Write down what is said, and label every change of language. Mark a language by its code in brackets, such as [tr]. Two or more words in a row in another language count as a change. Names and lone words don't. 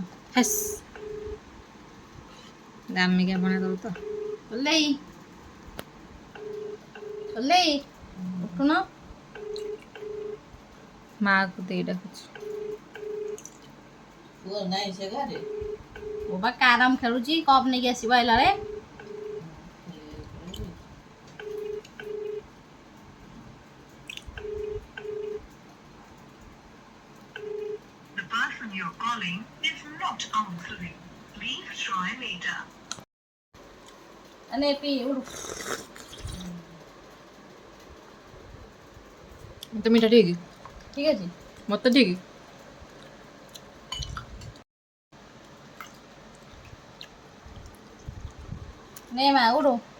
[or] ହେସ୍ ଦାମିକିଆ ପଣା ଦବୁ ତ। ଓଲେଇ ଓଲେଇ ଉଠୁନ। ମାଆକୁ ଦେଇ ଡାକୁଛି। ପୁଅ ନାଇଁ ସେ ଘରେ। ପୁଅ ବା କ୍ୟାରମ୍ ଖେଳୁଛି, କପ୍ ନେଇକି ଆସିବ ଆଇଲାବେଳେ। [en] The person you're calling is not answering. Please try later. [or] ନେ ପିଇ ଉଠୁ। ମୋତେ ମିଠା ଠିକ୍। ଠିକ୍ ଅଛି। ମୋତେ ଠିକ୍। ନେ ମା ଉଠୁ।